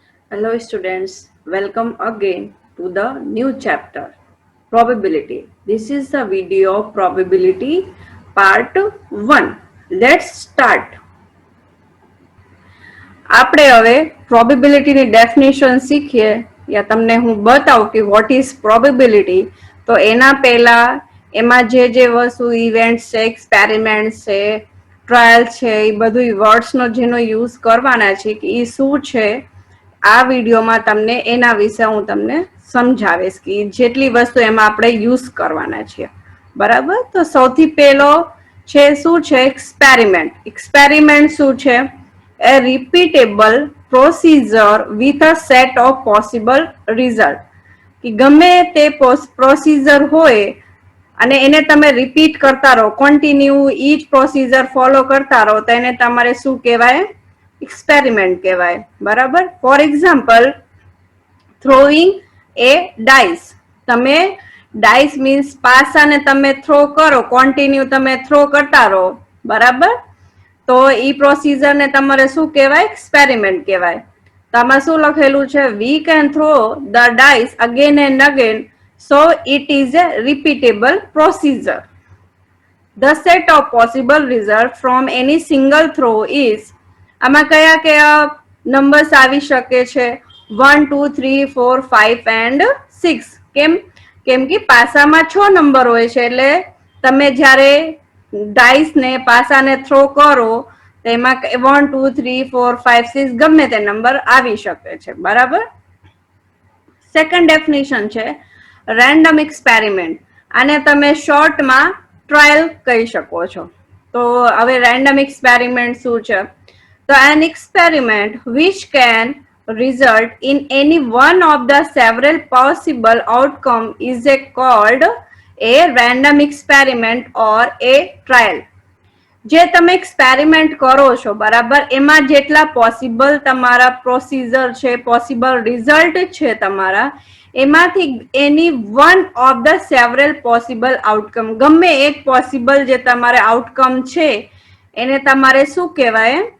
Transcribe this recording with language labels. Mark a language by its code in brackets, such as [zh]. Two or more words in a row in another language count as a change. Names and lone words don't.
[en] Hello students, welcome again to the new chapter probability. This is the video of probability part 1. Let's start. [gu] આપણે હવે પ્રોબેબિલિટીની ડેફિનેશન શીખીએ યા તમને હું બતાવું કે [en] what is probability. [gu] તો એના પહેલા એમાં જે વસ્તુ ઇવેન્ટ છે, એક્સપેરિમેન્ટ છે, ટ્રાયલ છે, એ બધું વર્ડ્સનો જેનો યુઝ કરવાના છે કે એ શું છે, આ વિડીયોમાં તમને એના વિશે હું તમને સમજાવીશ કે જેટલી વસ્તુ એમાં આપણે યુઝ કરવાના છીએ. બરાબર. તો સૌથી પહેલો છે શું છે એક્સપેરિમેન્ટ. એક્સપેરિમેન્ટ શું છે? [en] A repeatable procedure with a set of possible result. [gu] કે ગમે તે પ્રોસીજર હોય અને એને તમે રિપીટ કરતા રહો, કન્ટિન્યુ ઈ જ પ્રોસીજર ફોલો કરતા રહો, તો એને તમારે શું કહેવાય? એક્સપેરિમેન્ટ કહેવાય. બરાબર. [en] for example, throwing a dice. [gu] તમે ડાઇસ મીન્સ પાસાને તમે થ્રો કરો, કન્ટિન્યુ તમે થ્રો કરતા રહો. બરાબર. તો ઈ પ્રોસીજર ને તમારે શું કહેવાય? એક્સપેરિમેન્ટ કહેવાય. તો આમાં શું લખેલું છે? [en] we can throw the dice again and again, so it is a repeatable procedure. The set of possible results from any single throw is. [gu] આમાં કયા કયા નંબર્સ આવી શકે છે? [en] 1, 2, 3, 4, 5 એન્ડ 6. [gu] કેમ કે પાસામાં 6 નંબર હોય છે, એટલે તમે જ્યારે ડાઇસ ને પાસાને થ્રો કરો તો એમાં 1, 2, 3, 4, 5, 6 ગમે તે નંબર આવી શકે છે. બરાબર. [en] second definition [gu] છે [en] random experiment. [gu] આને તમે શોર્ટમાં ટ્રાયલ કહી શકો છો. તો હવે [en] random experiment [gu] શું છે? [en] તો an experiment which can result in any one of the several possible outcome is called a random experiment or a trial. [gu] જે તમે એક્સપેરિમેન્ટ કરો છો, બરાબર, એમાં જેટલા પોસિબલ તમારા પ્રોસીજર છે, [en] possible result [gu] છે તમારા, એમાંથી [en] any one of the several possible outcome, [gu] ગમે એક પોસિબલ જે તમારે આઉટકમ છે એને તમારે શું કહેવાય?